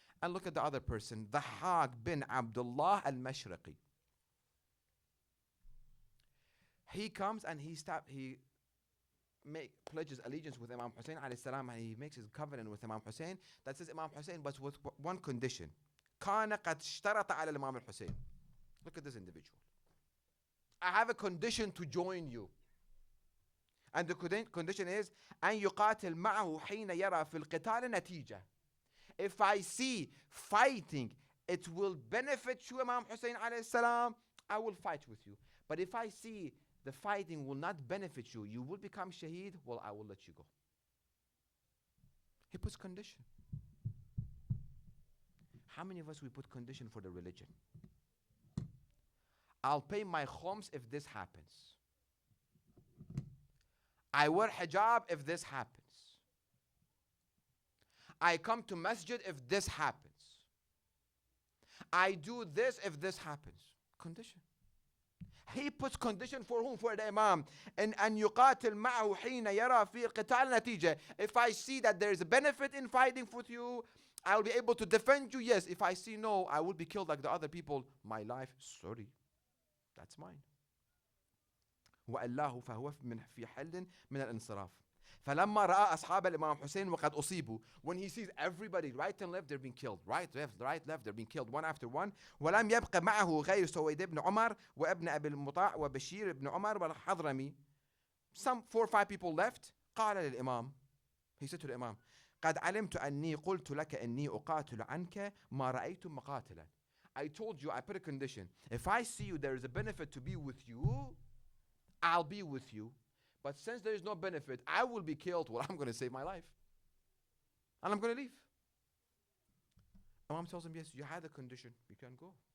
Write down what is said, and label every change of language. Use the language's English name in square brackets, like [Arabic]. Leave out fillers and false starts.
[English] And look at the other person, Dhahak bin Abdullah al-Mashriqi. He comes and he pledges allegiance with Imam Hussein alayhi salam, and he makes his covenant with Imam Hussein that says Imam Hussein, but with one condition. [Arabic] كان قد اشترط على الإمام الحسين. [English] Look at this individual. I have a condition to join you. And the condition is [Arabic] أن يقاتل معه حين يرى في القتال نتيجة. [English] If I see fighting, it will benefit you, Imam Hussein alayhi salam, I will fight with you. But if I see the fighting will not benefit you, you will become shaheed, well, I will let you go. He puts condition. How many of us we put condition for the religion? I'll pay my khums if this happens. I wear hijab if this happens. I come to masjid if this happens. I do this if this happens. Condition. He puts condition for whom? For the Imam. [Arabic] And أن يقاتل معه حين يرى في القتال نتيجة. [English] If I see that there is a benefit in fighting with you, I will be able to defend you. Yes. If I see no, I will be killed like the other people. My life, sorry, that's mine. [Arabic] وَأَلَّهُ فَهُوَ في حل من الانصراف. فلما رأى أصحاب الإمام حسين وقد أصيبوا, [English] when he sees everybody right and left, they're being killed, right, left, they're being killed one after one. [Arabic] ولم يبق معه غير سويد بن عمر وابن أبي المطاع وبشير بن عمر والحضرمي. [English] Some 4 or 5 people left. [Arabic] قال للإمام, [English] he said to the Imam, [Arabic] قد علمت أني قلت لك أني أقاتل عنك ما رأيت مقاتلا. [English] I told you, I put a condition. If I see you, there is a benefit to be with you, I'll be with you. But since there is no benefit, I will be killed. Well, I'm going to save my life. And I'm going to leave. Imam tells him, yes, you had a condition. You can go.